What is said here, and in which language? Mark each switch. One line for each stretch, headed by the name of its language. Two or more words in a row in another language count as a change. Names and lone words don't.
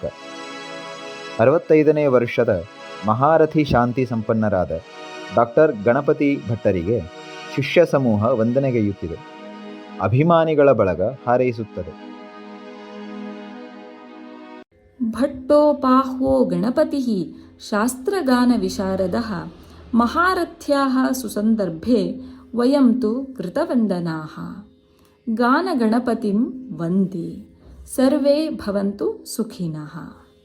Kannada: 65ನೇ ವರ್ಷದ ಮಹಾರಥಿ ಶಾಂತಿ ಸಂಪನ್ನರಾದ ಡಾಕ್ಟರ್ ಗಣಪತಿ ಭಟ್ಟರಿಗೆ ಶಿಷ್ಯ ಸಮೂಹ ವಂದನೆಗೈಯುತ್ತಿದೆ. ಅಭಿಮಾನಿಗಳ ಬಳಗ ಹಾರೈಸುತ್ತದೆ.
Sanskrit: ಭಟ್ಟೋಪಾಹ್ವೋ ಗಣಪತಿಃ ಶಾಸ್ತ್ರಗಾನವಿಶಾರದಃ ಮಹಾರಥ್ಯಾಃ ಸುಸಂದರ್ಭೆ ವಯಂ ತು ಕೃತವಂದನಾಃ. ಗಾನಗಣಪತಿಂ ವಂದೇ ಸರ್ವೇ ಭವಂತು ಸುಖಿನಃ.